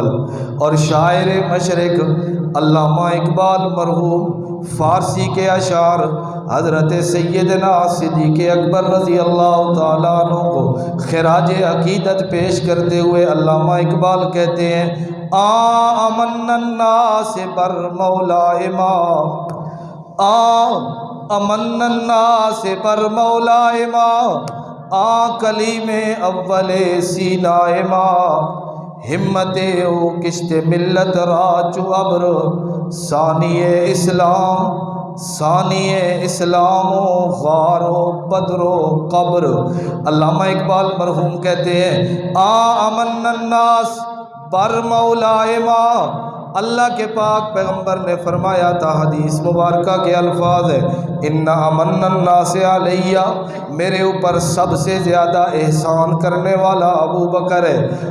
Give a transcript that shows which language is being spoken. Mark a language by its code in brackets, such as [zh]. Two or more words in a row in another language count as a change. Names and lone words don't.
[ur] اور شاعر مشرق علامہ اقبال مرحوم فارسی کے اشعار حضرت سیدنا صدیق اکبر [ar] رضی اللہ تعالیٰ عنہ [ur] کو خراج عقیدت پیش کرتے ہوئے علامہ اقبال کہتے ہیں [fa] آمن الناس بر مولائے ما، امن الناس بر مولائے ما، کلیم اول سینائے ما، ہمت او کشت ملت راچو ابر، ثانی اسلام و غار و بدر و قبر۔ [ur] علامہ اقبال مرحوم کہتے ہیں [fa] امن الناس بر مولائے ما، [ur] اللہ کے پاک پیغمبر نے فرمایا تھا، حدیث مبارکہ کے الفاظ ہے [ar] ان امن الناس علیہ، [ur] میرے اوپر سب سے زیادہ احسان کرنے والا ابو بکر ہے۔